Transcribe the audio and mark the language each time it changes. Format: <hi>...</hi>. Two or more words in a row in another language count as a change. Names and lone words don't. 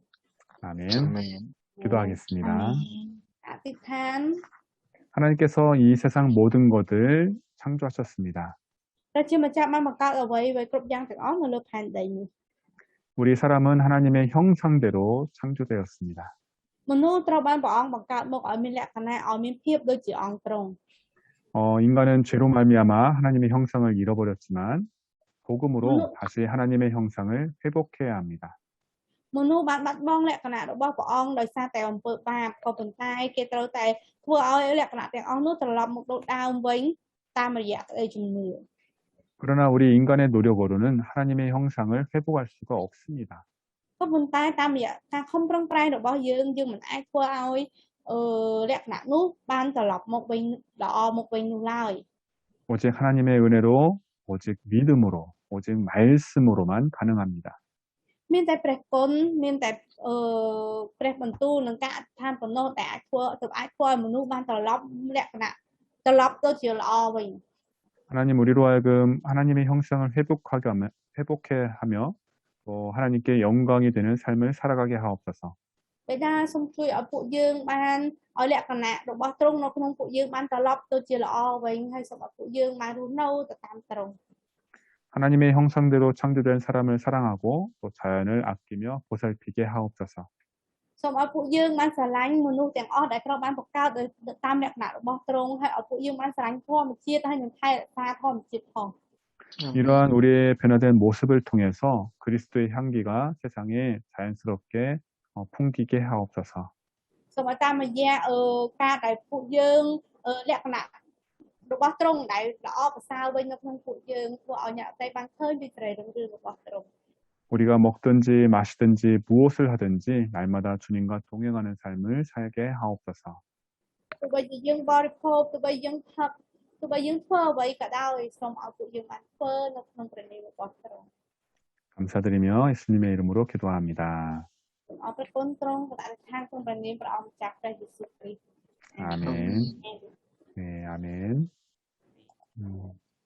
<ko>아멘. 아멘. 기도하겠습니다.</ko> <km>អធិដ្ឋាន</km> <ko>하나님께서 이 세상 모든 것을 창조하셨습니다.</ko> <km>ព្រះជាម្ចាស់បានបង្កើតអ្វីគ្រប់យ៉ាងទាំងអស់នៅលើផែនដីនេះ</km> <ko>우리 사람은 하나님의 형상대로 창조되었습니다.</ko> <km>មនុស្សត្រូវបានព្រះអង្គបង្កើតមកឲ្យមានលក្ខណៈឲ្យមានភាពដូចជាអង្គទ្រង់</km> <ko>인간은 죄로 말미암아 하나님의 형상을 잃어버렸지만 복음으로 다시 하나님의 형상을 회복해야 합니다.</ko> <km>មនុស្សបានបាត់បង់លក្ខណៈរបស់ព្រះអង្គដោយសារតែអំពើបាបក៏ប៉ុន្តែគេត្រូវតែធ្វើឲ្យលក្ខណៈទាំងអស់នោះត្រឡប់មកដូចដើមវិញតាមរយៈក្តីជំនឿ</km> <ko>그러나 우리 인간의 노력으로는 하나님의 형상을 회복할 수가 없습니다.</ko> <km>ក៏ប៉ុន្តែតាមរយៈការខំប្រឹងប្រែងរបស់យើងមិនអាចធ្វើឲ្យលក្ខណៈនោះបានត្រឡប់មកវិញល្អមកវិញនោះឡើយ</km> <ko>오직 하나님의 은혜로 오직 믿음으로 오직 말씀으로만 가능합니다.</ko> <km>មានតែព្រះគុណមានតែព្រះបន្ទូលនិងការអធិដ្ឋានប៉ុណ្ណោះតែអាចធ្វើឲ្យមនុស្សបានត្រឡប់លក្ខណៈត្រឡប់ទៅជាល្អវិញ</km> <ko>하나님 우리로 하여금 하나님의 형상을 회복해 하며 또 하나님께 영광이 되는 삶을 살아가게 하옵소서.</ko> <km>បិតាសូមជួយឲ្យពួកយើងបានឲ្យលក្ខណៈរបស់ទ្រង់នៅក្នុងពួកយើងបានត្រឡប់ទៅជាល្អវិញហើយសូមឲ្យពួកយើងបានរស់នៅទៅតាមទ្រង់</km> <ko>하나님의 형상대로 창조된 사람을 사랑하고 또 자연을 아끼며 보살피게 하옵소서.</ko> <km>សូមឲ្យពួកយើងបានស្រឡាញ់មនុស្សទាំងអស់ដែលត្រូវបានបង្កើតតាមលក្ខណៈរបស់ទ្រង់ហើយឲ្យពួកយើងបានស្រឡាញ់ធម្មជាតិហើយនឹងថែរក្សាធម្មជាតិផង</km> <ko>이러한 우리의 변화된 모습을 통해서 그리스도의 향기가 세상에 자연스럽게 풍기게 하옵소서.</ko> <km>សូមឲ្យតាមរយៈការដែលពួកយើងលក្ខណៈរបស់ទ្រង់ដែលល្អប្រសើរវិញនៅក្នុងពួកយើងធ្វើឲ្យអ្នកដទៃបានឃើញពីសេរីរុងរឿងរបស់ទ្រង់</km> <ko>우리가 먹든지 마시든지 무엇을 하든지 날마다 주님과 동행하는 삶을 살게 하옵소서.</ko> <km>ទោះបីជាយើងបរិភោគទោះបីយើងផឹកទោះបីយើងធ្វើអ្វីក៏ដោយសូមឲ្យពួកយើងបានធ្វើនៅក្នុងព្រះនាមរបស់ទ្រង់</km> <ko>감사드리며 예수님의 이름으로 기도합니다.</ko> <km>សូមអរព្រះគុណទ្រង់ដែលអធិដ្ឋានក្នុងព្រះនាមព្រះអង្គម្ចាស់ព្រះយេស៊ូវគ្រីស្ទ</km> <ko>아멘. 네, 아멘.</ko>